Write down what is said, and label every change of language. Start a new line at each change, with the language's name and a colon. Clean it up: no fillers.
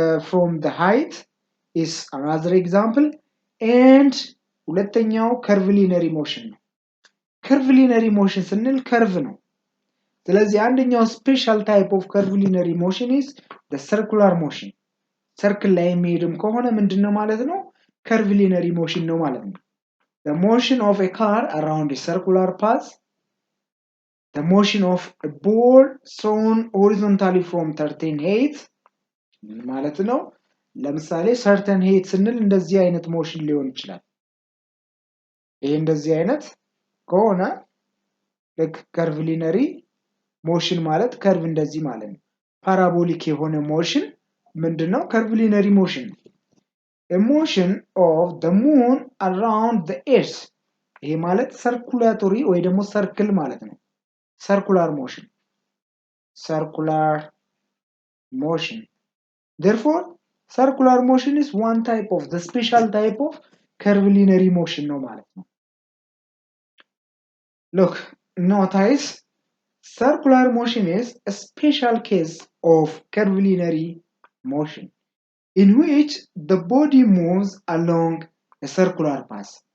English: from the height is another example and
Amharic: ሁለተኛው
English: curvilinear motion ነው curvilinear motion
Amharic: ስንል
English: curve
Amharic: ነው ስለዚህ አንደኛው
English: special type of curvilinear motion is the circular motion
Amharic: ሰርክል ላይ የሚሄድም ከሆነ ምንድነው ማለት ነው? ከርቪሊነሪ ሞሽን ነው ማለት ነው።
English: The motion of a car around a circular path, the motion of a ball thrown horizontally from certain height
Amharic: ማለት ነው። ለምሳሌ certain height ስንል እንደዚህ አይነት ሞሽን ሊሆን ይችላል። ይሄ እንደዚህ አይነት ከሆነ ከርቪሊነሪ ሞሽን ማለት ከርቭ እንደዚህ ማለት ነው። ፓራቦሊክ የሆነ ሞሽን ምንድነው? ከርቪሊነሪ ሞሽን ነው።
English: A motion of the moon around the earth
Amharic: ይሄ ማለት ሰርኩላቶሪ ወይ ደግሞ ሰርክል ማለት ነው።
English: circular motion, circular motion. Therefore, circular motion is one type of the special type of curvilinear motion
Amharic: ነው ማለት ነው።
English: Look, notice circular motion is a special case of curvilinear motion in which the body moves along a circular path.